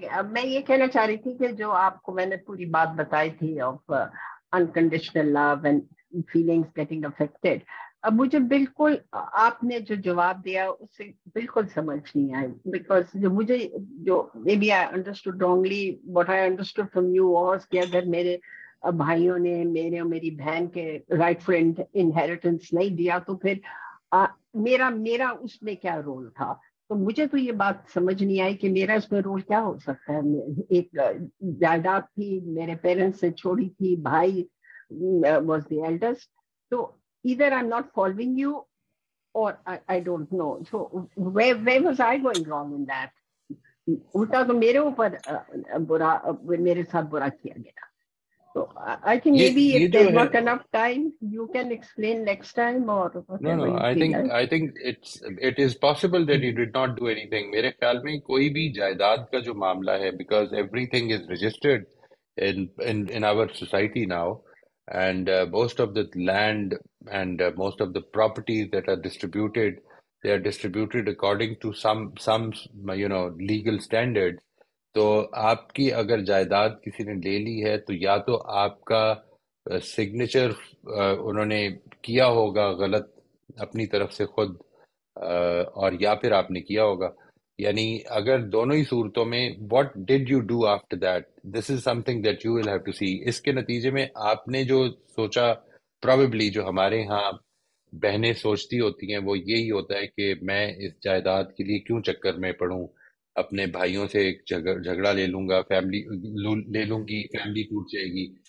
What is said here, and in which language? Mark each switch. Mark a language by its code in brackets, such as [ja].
[ur] میں یہ کہنا چاہ رہی تھی کہ جو آپ کو میں نے پوری بات بتائی تھی [en] of unconditional love and feelings getting affected, [ur] اب مجھے بالکل آپ نے جو جواب دیا اس سے بالکل سمجھ نہیں آئی, بیکاز جو [en] maybe I understood wrongly what I understood from you was [ur] کہ اگر میرے بھائیوں نے میرے اور میری بہن کے رائٹ فرینڈ انہیریٹنس نہیں دیا تو پھر میرا اس میں کیا رول تھا. تو مجھے تو یہ بات سمجھ نہیں آئی کہ میرا اس میں رول کیا ہو سکتا ہے. ایک جائیداد تھی, میرے پیرنٹس نے چھوڑی تھی, بھائی [en] was the eldest, [ur] تو [en] either I'm not following you or I don't know. So where was I going wrong in that? [ur] الٹا تو میرے اوپر میرے ساتھ برا کیا گیا. [en] So I think maybe if there's not enough time, you can explain next time or whatever. No, I think it is possible that you did not do anything. [ur] میرے خیال میں کوئی بھی جائیداد کا جو معاملہ ہے, [en] because everything is registered in our society now, and most of the land and most of the properties that are distributed, they are distributed according to some legal standards. [ur] تو آپ کی اگر جائیداد کسی نے لے لی ہے تو یا تو آپ کا سگنیچر انہوں نے کیا ہوگا غلط اپنی طرف سے خود, اور یا پھر آپ نے کیا ہوگا. یعنی اگر دونوں ہی صورتوں میں [en] what did you do after that, this is something that you will have to see. [ur] اس کے نتیجے میں آپ نے جو سوچا, probably جو ہمارے ہاں بہنیں سوچتی ہوتی ہیں وہ یہی ہوتا ہے کہ میں اس جائیداد کے لیے کیوں چکر میں پڑوں, اپنے بھائیوں سے ایک جھگڑا لے لوں گا, فیملی لے لوں گی, فیملی ٹوٹ جائے گی.